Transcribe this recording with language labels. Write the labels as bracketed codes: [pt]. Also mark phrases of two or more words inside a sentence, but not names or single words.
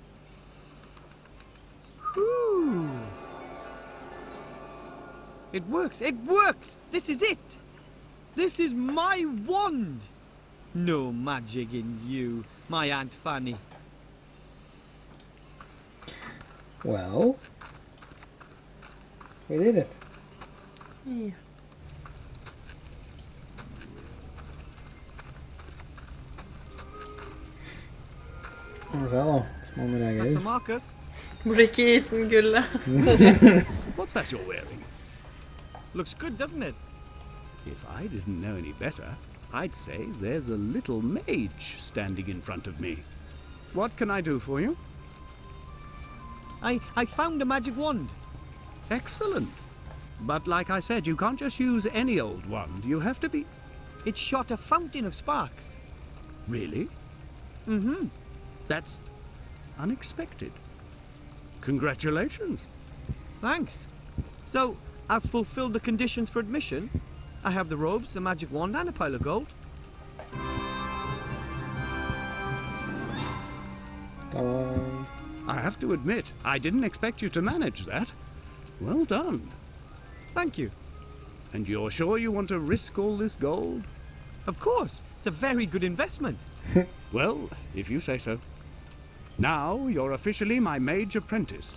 [en] Whew. It works! It works! This is it! This is my wand! No magic in you, my Aunt Fanny. Well, we did it. Yeah. [no] Hva sa da? Noen Master reagerer. Markus? Burde ikke gitt den gullet. [en] What's that you're wearing? Looks good, doesn't it? If I didn't know any better, I'd say there's a little mage standing in front of me. What can I do for you? I found a magic wand. Excellent. But like I said, you can't just use any old wand. You have to be... It shot a fountain of sparks. Really? Mm-hmm. That's unexpected. Congratulations. Thanks. So, I've fulfilled the conditions for admission. I have the robes, the magic wand, and a pile of gold. [no] Da var... [en] I have to admit, I didn't expect you to manage that. Well done. Thank you. And you're sure you want to risk all this gold? Of course. It's a very good investment. Well, if you say so. Now you're officially my mage apprentice.